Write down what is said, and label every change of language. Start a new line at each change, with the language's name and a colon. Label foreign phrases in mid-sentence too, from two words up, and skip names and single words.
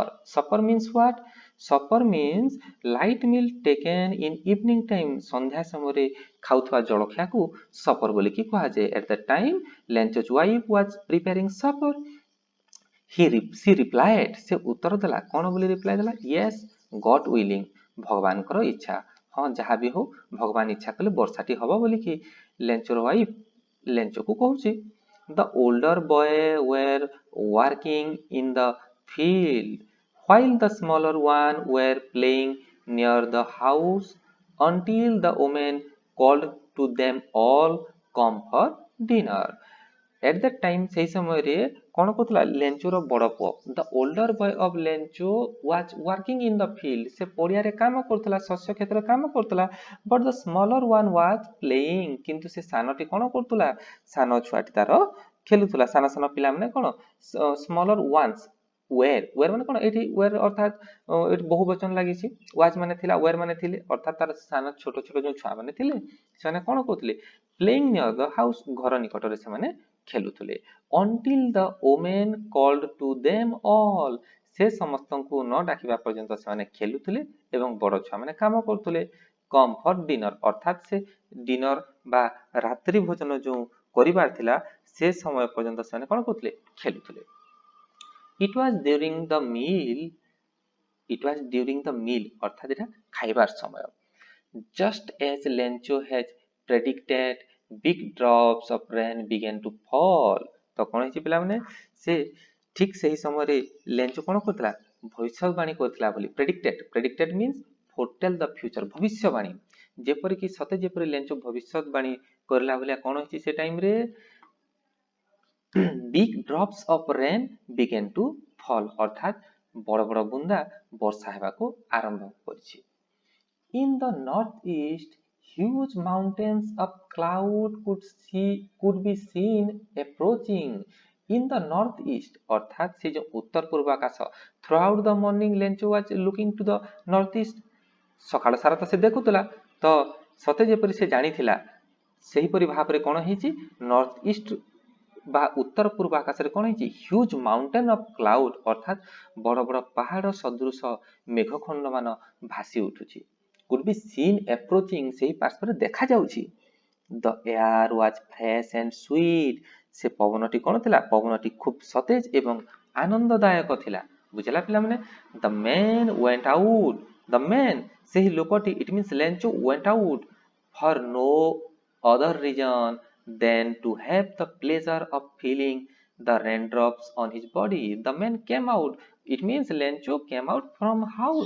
English: Supper means what? Supper means light meal taken in evening time.
Odia: ସନ୍ଧ୍ୟା ସମୟରେ ଖାଉଥିବା ଜଳଖିଆକୁ supper ବୋଲିକି କୁହାଯାଏ.
English: At that time, Lencho's wife was preparing supper. She replied.
Odia: ସେ ଉତ୍ତର ଦେଲା. କ'ଣ ବୋଲି ରିପ୍ଲାଏ ଦେଲା?
English: Yes, God willing.
Odia: ଭଗବାନଙ୍କର ଇଚ୍ଛା. ହଁ ଯାହା ବି ହଉ ଭଗବାନ ଇଚ୍ଛା କଲେ ବର୍ଷାଟି ହବ ବୋଲିକି ଲେଞ୍ଚୋର ୱାଇଫ୍ ଲେଞ୍ଚୋକୁ କହୁଛି.
English: The older boy were working in the field while the smaller one were playing near the house until the woman called to them all come for dinner. At that time
Odia: ସେହି ସମୟରେ କ'ଣ କରୁଥିଲା? ଲେଞ୍ଚୋର ବଡ଼ ପୁଅ
English: the older boy of ଲେଞ୍ଚୋ was working in the field.
Odia: ସେ ପଡ଼ିଆରେ କାମ କରୁଥିଲା, ଶସ୍ୟ କ୍ଷେତ୍ରରେ କାମ କରୁଥିଲା.
English: But the smaller one was playing.
Odia: କିନ୍ତୁ ସେ ସାନଟି କ'ଣ କରୁଥିଲା? ସାନ ଛୁଆଟି ତାର ଖେଳୁଥିଲା. ସାନ ସାନ ପିଲାମାନେ କ'ଣ?
English: Smaller ones were
Odia: ମାନେ କ'ଣ? ଏଠି were ଅର୍ଥାତ୍ ଏଠି ବହୁ ବଚନ ଲାଗିଛି. was ମାନେ ଥିଲା, were ମାନେ ଥିଲେ, ଅର୍ଥାତ୍ ତାର ସାନ ଛୋଟ ଛୋଟ ଯେଉଁ ଛୁଆମାନେ ଥିଲେ ସେମାନେ କ'ଣ କରୁଥିଲେ?
English: Playing near the house.
Odia: ଘର ନିକଟରେ ସେମାନେ ଖେଳୁଥିଲେ.
English: Until the woman called to them all.
Odia: ସେ ସମସ୍ତଙ୍କୁ ନ ଡାକିବା ପର୍ଯ୍ୟନ୍ତ ସେମାନେ ଖେଳୁଥିଲେ ଏବଂ ବଡ଼ ଛୁଆମାନେ କାମ କରୁଥିଲେ.
English: Come for dinner.
Odia: ଅର୍ଥାତ୍ ସେ ଡିନର ବା ରାତ୍ରି ଭୋଜନ ଯେଉଁ କରିବାର ଥିଲା ସେ ସମୟ ପର୍ଯ୍ୟନ୍ତ ସେମାନେ କ'ଣ କରୁଥିଲେ? ଖେଳୁଥିଲେ.
English: It was during the meal.
Odia: ଅର୍ଥାତ୍ ଏଟା ଖାଇବାର ସମୟ.
English: Just as Lencho has predicted, big drops of rain began to fall.
Odia: ତ କ'ଣ ହେଇଛି ପିଲାମାନେ? ସେ ଠିକ୍ ସେହି ସମୟରେ ଲେଞ୍ଚୋ କ'ଣ କରୁଥିଲା? ଭବିଷ୍ୟବାଣୀ କରୁଥିଲା ବୋଲି.
English: Predicted means foretell the future.
Odia: ଭବିଷ୍ୟବାଣୀ. ଯେପରିକି ସତେ ଯେପରି ଲେଞ୍ଚୋ ଭବିଷ୍ୟବାଣୀ କରିଲା ଭଳିଆ କ'ଣ ହେଇଛି ସେ ଟାଇମରେ?
English: Big drops of rain began to fall.
Odia: ଅର୍ଥାତ୍ ବଡ଼ ବଡ଼ ବୁନ୍ଦା ବର୍ଷା ହେବାକୁ ଆରମ୍ଭ କରିଛି.
English: In the northeast, huge mountains of cloud could be seen approaching. In the northeast,
Odia: ଅର୍ଥାତ୍ ସେ ଯୋ ଉତ୍ତର ପୂର୍ବ ଆକାଶ.
English: Throughout the morning, Lencho was looking to the northeast.
Odia: ସକାଳ ସାରା ତ ସେ ଦେଖୁଥିଲା, ତ ସତେ ଯେପରି ସେ ଜାଣିଥିଲା ସେହିପରି ଭାବରେ କ'ଣ ହେଇଛି?
English: north east
Odia: ବା ଉତ୍ତର ପୂର୍ବ ଆକାଶରେ କ'ଣ ହେଇଛି?
English: huge mountain of cloud,
Odia: ଅର୍ଥାତ୍ ବଡ଼ ବଡ଼ ପାହାଡ଼ ସଦୃଶ ମେଘଖଣ୍ଡମାନ ଭାସି ଉଠୁଛି.
English: Could be seen approaching.
Odia: ସେହି ପାର୍ଶ୍ୱରେ ଦେଖାଯାଉଛି.
English: The air was fresh and sweet.
Odia: ସେ ପବନଟି କ'ଣ ଥିଲା? ପବନଟି ଖୁବ୍ ସତେଜ ଏବଂ ଆନନ୍ଦଦାୟକ ଥିଲା. ବୁଝିଲା ପିଲାମାନେ?
English: The man went out. The man,
Odia: ସେହି ଲୋକଟି,
English: it means Lencho went out for no other reason than to have the pleasure of feeling the raindrops on his body. The man came out. It means Lencho came out from house.